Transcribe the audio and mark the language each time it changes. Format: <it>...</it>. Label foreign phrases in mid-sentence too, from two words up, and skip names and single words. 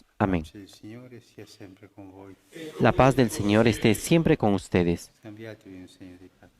<es>Amén.</es> <it>Il Signore sia sempre con voi.</it> <es>La paz del Señor esté siempre con ustedes.</es> <it>Scambiatevi un segno di pace.</it>